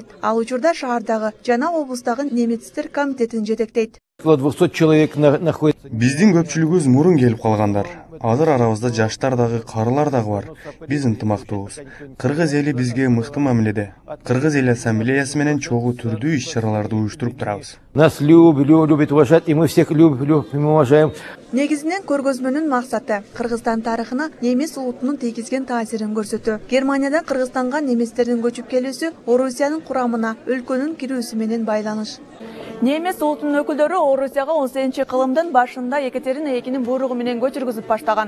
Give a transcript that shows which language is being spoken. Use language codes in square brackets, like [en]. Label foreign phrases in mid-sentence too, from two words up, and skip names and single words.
[ky] Ал учурда шаардагы жана облустагы немецтер комитетин жетектейт. Биздин көпчүлүгүбүз мурун келип калгандар. Азыр арабызда жаштар дагы, карылар дагы бар. Биз ынтымактуубуз. Кыргыз эли бизге мыкты мамиледе. Кыргыз эл ассамблеясы менен чогуу түрдүү иш-чараларды уюштуруп турабыз. [ru] Нас любят уважать, и мы всех любим и уважаем. [ky] Негизинен көргөзмөнүн максаты Кыргызстан тарыхына немец улутунун тийгизген таасирин көрсөтүү. Германиядан Кыргызстанга немецтердин көчүп келүүсү, Орусиянын курамына өлкөнүн кирүүсү менен байланыш. Немец улутунун өкүлдөрү Орусияга 18-кылымдын башында Екатерина экинин буйругу менен көчүргүзүп баштаган.